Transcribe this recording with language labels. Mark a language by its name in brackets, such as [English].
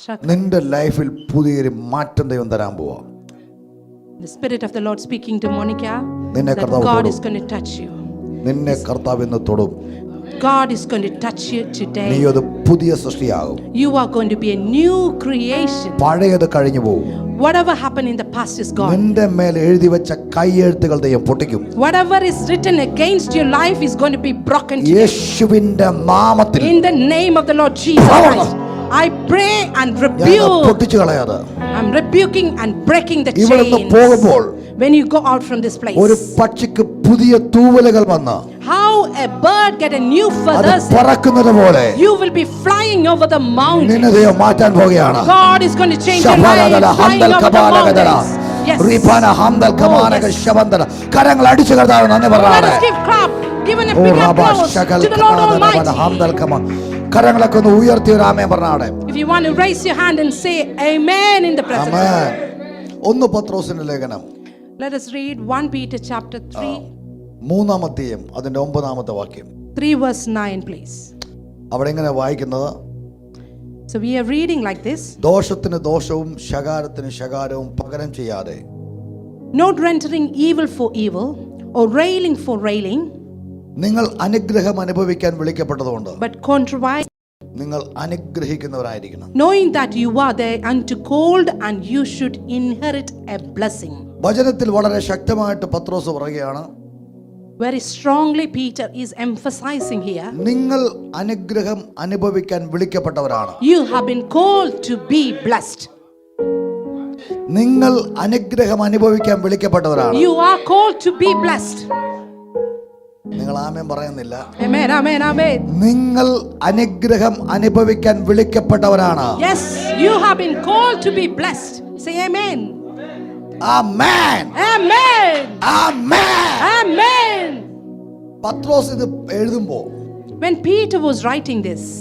[Malayalam] നിന്റെ ലൈഫിൽ പുതിയൊരു മാറ്റം ദൈവം തരാൻ പോവാ. [English] The Spirit of the Lord speaking to Monica [Malayalam] നിന്നെ [English] that [Malayalam] കർത്താവ് [English] God [Malayalam] തൊടും. [English] is going to touch you. [Malayalam] നിന്നെ കർത്താവ് ഇന്ന് തൊടും. [English] God is going to touch you [Malayalam] നീ [English] today. [Malayalam] ഒരു പുതിയ സൃഷ്ടിയാകും. [English] You are going to be a new creation. [Malayalam] പഴയത് കഴിഞ്ഞു പോകും. [English] Whatever happened in the past is gone. [Malayalam] നിന്റെ മേൽ എഴുതി വെച്ച കൈയെഴുത്തുകൾ ദൈവം പൊട്ടിക്കും. [English] Whatever is written against your life is going to be broken today. [Malayalam] യേശുവിന്റെ നാമത്തിൽ [English] In the name of the Lord Jesus Christ, I pray and rebuke. [Malayalam] പൊട്ടിച്ചു കളയാതെ [English] I'm rebuking and breaking the [Malayalam] ഇവിടുന്ന് [English] chains. [Malayalam] പോകുമ്പോൾ [English] When you go out from this place, [Malayalam] ഒരു പക്ഷിക്ക് പുതിയ തൂവലുകൾ വന്ന് [English] how a bird get a new [Malayalam] അത് [English] feathers, [Malayalam] പറക്കുന്നത് പോലെ [English] you will be flying over the mountains. [Malayalam] നിന്നെ ദൈവം മാറ്റാൻ പോകുകയാണ്. [English] God is going to change your life, flying over the mountains. Yes. റീപാന ഹംദൽ കമാനക yes. [Malayalam] ശബന്തന. കരങ്ങൾ അടിച്ചു കർത്താവ് നന്ദി [English] Let [Malayalam] പറഞ്ഞാടെ. [English] us give clap, give a big applause to the Lord Almighty. ഹംദൽ കമാ. [Malayalam] കരങ്ങളൊക്കെ ഒന്ന് ഉയർത്തി ഒരു ആമേൻ പറഞ്ഞാടെ. [English] If you want to raise your hand and say amen in the presence. [Malayalam] ആമേൻ. 1 പത്രോസിന്റെ ലേഖനം [English] Let us read 1 Peter chapter 3. [Malayalam] 3-ാം അധ്യായം അതിന്റെ 9-ാമത്തെ വാക്യം. [English] 3 verse 9 please. [Malayalam] അവിടെ എങ്ങനെ വായിക്കുന്നത്? [English] So we are reading like this. [Malayalam] ദോഷത്തിന് ദോഷവും ശകാരത്തിന് ശകാരവും പകരം ചെയ്യാതെ, [English] Not rendering evil for evil or railing for railing, [Malayalam] നിങ്ങൾ അനുഗ്രഹം അനുഭവിക്കാൻ വിളിക്കപ്പെട്ടതുകൊണ്ട് [English] but contriving, [Malayalam] നിങ്ങൾ അനുഗ്രഹിക്കുന്നവരായിരിക്കണം. [English] knowing that you are there unto called and you should inherit a blessing. [Malayalam] വചനത്തിൽ വളരെ ശക്തമായിട്ട് പത്രോസ് പറയുകയാണ്, [English] Very strongly Peter is emphasizing here. [Malayalam] നിങ്ങൾ അനുഗ്രഹം അനുഭവിക്കാൻ വിളിക്കപ്പെട്ടവരാണ്. [English] You have been called to be blessed. [Malayalam] നിങ്ങൾ അനുഗ്രഹം അനുഭവിക്കാൻ വിളിക്കപ്പെട്ടവരാണ്. [English] You are called to be blessed. [Malayalam] നിങ്ങൾ ആമേൻ പറയുന്നില്ല. [English] Amen, amen, amen. [Malayalam] നിങ്ങൾ അനുഗ്രഹം അനുഭവിക്കാൻ വിളിക്കപ്പെട്ടവരാണ്. [English] Yes, you have been called to be blessed. Say amen. [Malayalam] Amen. [English] Amen. [Malayalam] Amen. [English] Amen. [Malayalam] പത്രോസ് ഇത് എഴുതുമ്പോൾ [English] When Peter was writing this,